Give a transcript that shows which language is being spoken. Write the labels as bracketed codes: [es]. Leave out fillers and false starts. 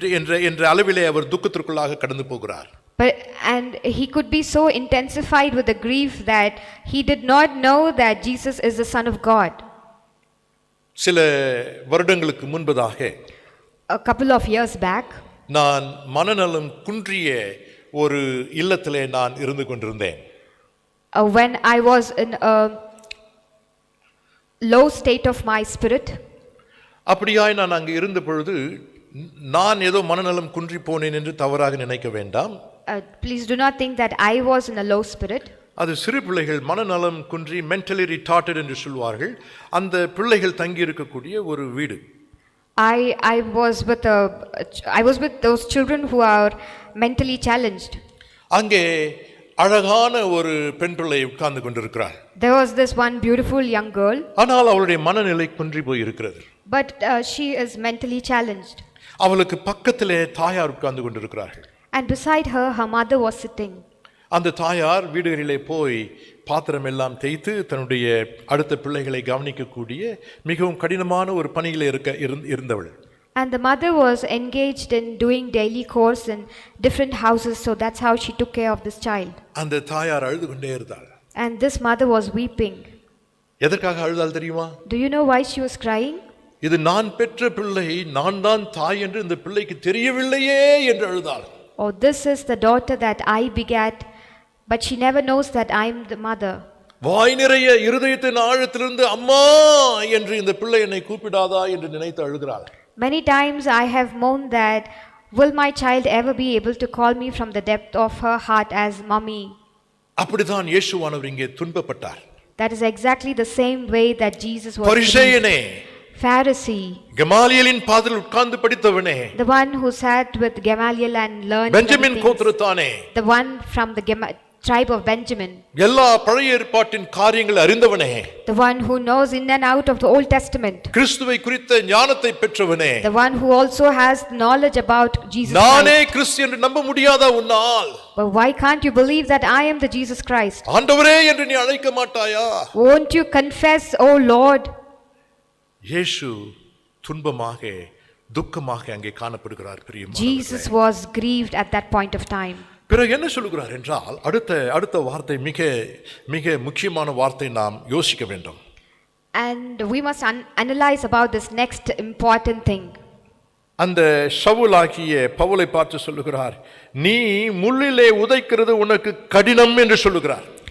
[ta] என்ற அளவிலே அவர் துக்கத்திற்குள்ளாக கடந்து போகிறார். [en] And he could be so intensified with the grief that he did not know that Jesus is the Son of God. [ta] சில வருடங்களுக்கு முன்பதாக, [en] a couple of years back, [ta] நான் மனநலம் குன்றிய ஒரு இல்லத்திலே நான் இருந்து கொண்டிருந்தேன். [en] When I was in a low state of my spirit, [ta] அப்படியாய் நான் அங்கு இருந்த பொழுது நான் ஏதோ மனநலம் குன்றி போனேன் என்று தவறாக நினைக்க வேண்டாம். [en] Please do not think that I was in a low spirit. [ta] அது சிறு பிள்ளைகள் மனநலம் குன்றி [en] mentally retarded [ta] என்று சொல்வார்கள். அந்த பிள்ளைகள் தங்கி இருக்கக்கூடிய ஒரு வீடு. [en] I was with those children who are mentally challenged. [ta] அங்கே அழகான ஒரு பெண் பிள்ளை உட்கார்ந்து கொண்டிருக்கிறாள். [en] There was this one beautiful young girl. [ta] ஆனால் அவளுடைய மனநிலை குன்றி போய் இருக்கிறது. [en] But she is mentally challenged. [ta] அவளுக்கு பக்கத்திலே தாயார் உட்கார்ந்து கொண்டிருக்கிறார்கள். [en] And beside her, her mother was sitting. [ta] அந்த தாயார் வீடுகளிலே போய் பாத்திரம் எல்லாம் தேய்த்து தன்னுடைய அடுத்த பிள்ளைகளை கவனிக்கக்கூடிய மிகவும் கடினமான ஒரு பணியிலே இருந்தவள். [en] And the mother was engaged in doing daily chores in different houses, so that's how she took care of this child. [ta] அந்த தாயார் அழுது கொண்டே இருந்தாள். [en] And this mother was weeping. [ta] எதற்காக அழுதாள் தெரியுமா? [en] Do you know why she was crying? [ta] இது நான் பெற்ற பிள்ளை, நான் தான் தாய் என்று இந்த பிள்ளைக்கு தெரியவில்லையே என்று அழுதாள். [en] Oh, this is the daughter that I begat, but she never knows that I am the mother. [ta] வாய் நிறைய இருதயத்தின் ஆழத்திலிருந்து அம்மா என்று இந்த பிள்ளை என்னை கூப்பிடாதா என்று நினைத்து அழுகிறாள். [en] Many times I have moaned that, will my child ever be able to call me from the depth of her heart as mommy? [ta] அப்படிதான் இயேசுவானவர் இங்கே துன்பப்பட்டார். [en] That is exactly the same way that Jesus was. [ta] பரிசேயனே, [en] Pharisee, [ta] கமாலியலின் பாதத்தில் உட்கார்ந்து படித்தவனே, [en] the one who sat with Gamaliel and learned [ta] Benjamin கோத்திரத்தானே, [en] the one from the tribe of Benjamin, [ta] எல்லா பழைய ஏற்பாட்டின் காரியங்களை அறிந்தவனே, [en] the one who knows in and out of the Old Testament, [ta] கிறிஸ்துவை குறித்த ஞானத்தை பெற்றவனே, [en] the one who also has knowledge about Jesus [ta] நானே [en] Christ. [ta] கிறிஸ்து என்று நம்ப முடியாதா உன்னால்? [en] But why can't you believe that I am the Jesus Christ? [ta] ஆண்டவரே என்று நீ அழைக்க மாட்டாயா? [en] Won't you confess, oh Lord? [ta] இயேசு துன்பமாக துக்கமாக அங்கே காணப்படுகிறார் பிரியமானவர்களே. [en] Jesus was grieved at that point of time. [ta] பிறகு என்ன சொல்கிறார் என்றால், அடுத்த வார்த்தை மிக மிக முக்கியமான வார்த்தை நாம் யோசிக்க வேண்டும். [en] And we must analyze about this next important thing. [ta] அந்த சவுலாகிய பவுலை பார்த்து சொல்லுகிறார், நீ முள்ளிலே உதைக்கிறது உனக்கு கடினம் என்று சொல்லுகிறார்.